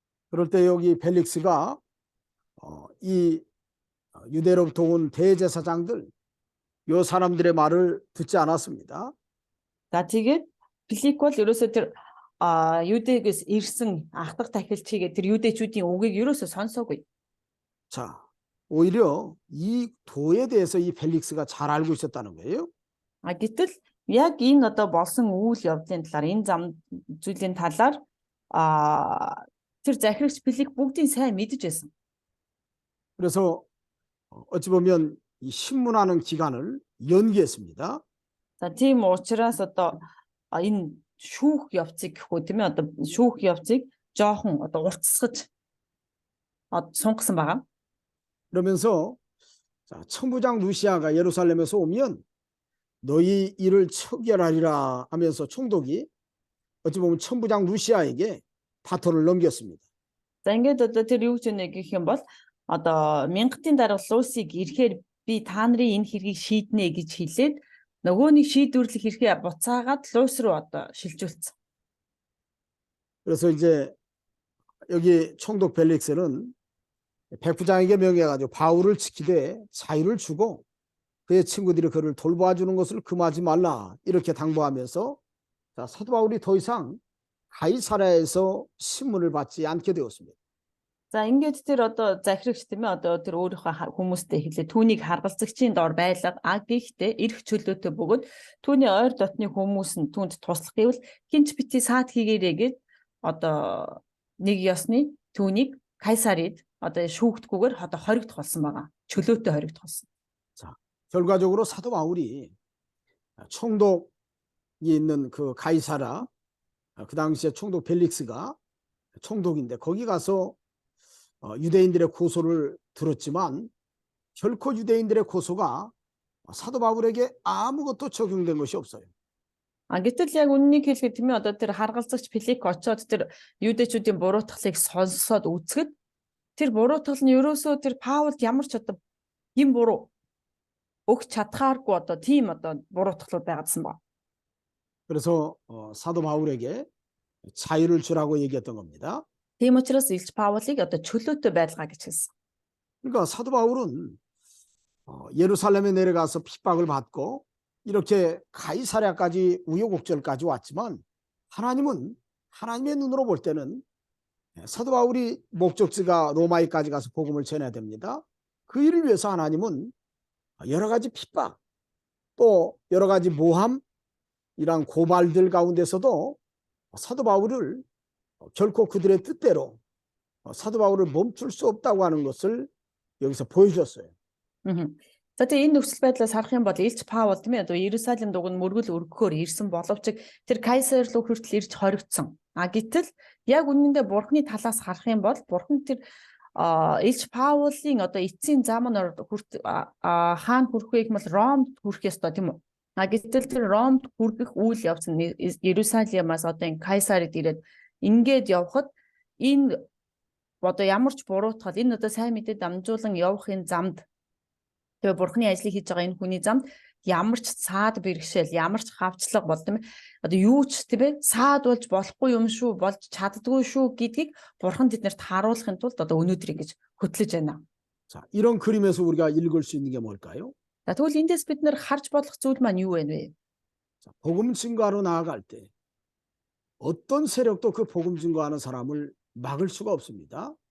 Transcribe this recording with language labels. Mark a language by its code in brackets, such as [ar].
[ko] 그럴 때 여기 벨릭스가 이 유대로부터 온 대제사장들 요 사람들의 말을 듣지 않았습니다. [mn] За тэгээд Филик бол ерөөсөө тэр 유대гээс ирсэн ахдаг тахилчигээ тэр 유대чүүдийн үгийг ерөөсөө сонсоогүй. [ko] 자, 오히려 이 도에 대해서 이 벨릭스가 잘 알고 있었다는 거예요. [mn] Гэтэл яг энэ одоо болсон үйл явдлын талаар энэ зам зүйлийн талаар тэр захирагч Филик бүгдийг сайн мэдэж байсан. [ko] 그래서 어찌 보면 이 신문하는 기간을 연기했습니다. [mn] За тийм учраас одоо энэ шүүх явцыг гэхүү тийм ээ одоо шүүх явцыг жоохон одоо уртсгаж сунгасан байгаа. [ko] 그러면서 자, 천부장 루시아가 예루살렘에서 오면 너희 일을 처결하리라 하면서 총독이 어찌 보면 천부장 루시아에게 바톤을 넘겼습니다. [mn] За ингээд одоо тэр юу гэж нэг гэх юм бол одоо мянгатын дарга Лусиг ирэхээр би та нарын энэ хэргийг шийднэ гэж хэлээд нөгөөний шийдвэрлэх хэрхээ буцаагаад Лус руу одоо шилжүүлсэн. [ko] 그래서 이제 여기 총독 벨릭스는 백부장에게 명해가지고 바울을 지키되 자유를 주고 그의 친구들이 그를 돌봐주는 것을 금하지 말라 이렇게 당부하면서 자, 사도 바울이 더 이상 가이사랴에서 신문을 받지 않게 되었습니다. [mn] За ингээд тэр одоо захирагч тийм ээ одоо тэр өөрийнхөө хүмүүстэй хэлээ түүнийг харгалзагчийн дор байлга гэхдээ эрх чөлөөтэй бөгөөд түүний ойр дотны хүмүүс нь түүнд туслах гэвэл хинч бити саад хийгээрээ гээд одоо нэг ёсны түүнийг Кайсарид одоо шүүгдгүйгээр одоо хоригдох болсон байгаа. чөлөөтэй хоригдох болсон. [ko] 자, 결과적으로 사도 바울이 총독이 있는 그 가이사라, 그 당시에 총독 벨릭스가 총독인데 거기 가서 유대인들의 고소를 들었지만 결코 유대인들의 고소가 사도 바울에게 아무것도 적용된 것이 없어요. [mn] Гэтэл яг үннийг хэлэхэд тийм ээ одоо тэр харгалзагч Филик очоод тэр юудэчүүдийн буруутгалыг сонсоод үзэхэд тэр буруутгал нь ерөөсөө тэр Паулд ямар ч одоо юм буруу өгч чадхааргүй одоо тийм одоо буруутгалууд байгаадсан ба. [ko] 그래서 사도 바울에게 자유를 주라고 얘기했던 겁니다. [mn] Тийм учраас Илч Паулыг одоо чөлөөтэй байлгаа гэж хэлсэн. [ko] 그러니까 사도 바울은 예루살렘에 내려가서 핍박을 받고 이렇게 가이사랴까지 우여곡절까지 왔지만 하나님은 하나님의 눈으로 볼 때는 사도 바울이 목적지가 로마에까지 가서 복음을 전해야 됩니다. 그 일을 위해서 하나님은 여러 가지 핍박 또 여러 가지 모함 이런 고발들 가운데서도 사도 바울을 결코 그들의 뜻대로 사도 바울을 멈출 수 없다고 하는 것을 여기서 보여줬어요. [mn] За тэгээ энэ нөхцөл байдлаас харах юм бол Илч Паул тийм ээ одоо Иерусалим дугуйд мөргөл өргөхөөр ирсэн боловч тэр Кайсар руу хүртэл ирж хоригдсон. Гэтэл яг үнэндээ Бурхны талаас харах юм бол Бурхан тэр Илч Паулын одоо эцсийн зам нь хаана хүрэх вэ гэвэл Ромд хүрэх ёстой тийм үү. Гэтэл тэр Ромд хүрэх үйл явц нь Иерусалимаас одоо энэ Кайсарид ирээд ингээд явхад энэ одоо ямар ч буруутгал энэ одоо сайн мэдээ дамжуулан явах энэ замд тэгээ Бурхны ажлыг хийж байгаа энэ хүний замд ямар ч цаад бэрхшээл, ямар ч хавчлага болдом одоо юу ч тийм ээ цаад болж болохгүй юм шүү, болж чаддгүй шүү гэдгийг Бурхан тэднэрт харуулахын тулд одоо өнөөдөр ингэж хөтлөж байна. [ko] 자, 이런 그림에서 우리가 읽을 수 있는 게 뭘까요? [mn] За тэгвэл эндээс бид нэр харж болох зүйл маань юу вэ? [ko] 자, 복음 증거하러 나아갈 때 어떤 세력도 그 복음 증거하는 사람을 막을 수가 없습니다.